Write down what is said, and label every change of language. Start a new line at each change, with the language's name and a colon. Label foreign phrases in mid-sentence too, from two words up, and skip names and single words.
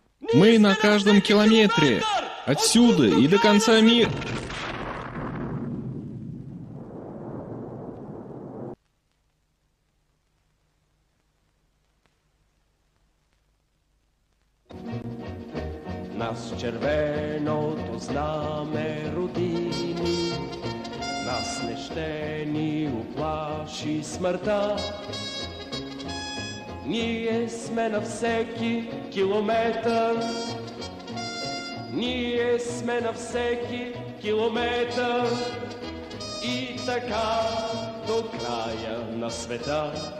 Russian: Мы на каждом километре. Отсюда и до конца мира.
Bulgarian: Нас червеното знаме родини, нас не ще ни уплаши смъртта. Ние сме на всеки километър, ние сме на всеки километър и така до края на света.